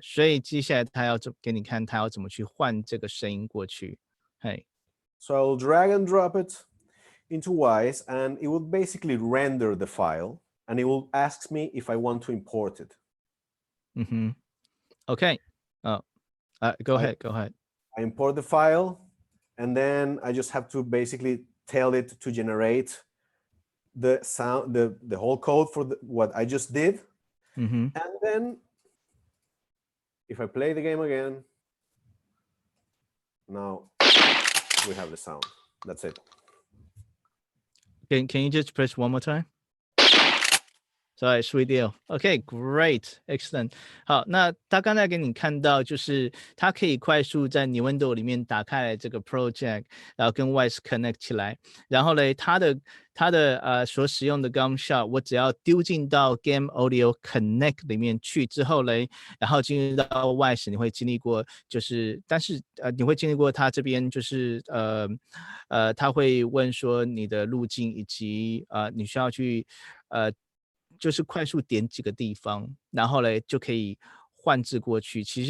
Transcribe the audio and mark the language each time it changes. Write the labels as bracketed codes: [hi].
[zh] 所以接下来他要给你看，他要怎么去换这个声音过去。嘿 [en] So I'll drag and drop it into Wise, and it will basically render the file, and it will ask me if I want to import it. OK， go ahead. I import the file, and then I just have to basically tell it to generate the sound, the whole code for what I just did. And then if I play the game again, now we have the sound. That's it. Can you just press one more time? Sorry, sweet deal. OK, great, excellent. [zh] 好，那他刚才给你看到，就是他可以快速在 Nuendo 里面打开这个 project， 然后跟 Wise connect 起来。然后呢，他的所使用的 gunshot， 我只要丢进到 Game Audio Connect 里面去之后呢，然后进入到 Wise， 你会经历过但是你会经历过他这边就是他会问说你的路径以及你需要去就是快速点几个地方，然后呢就可以换置过去。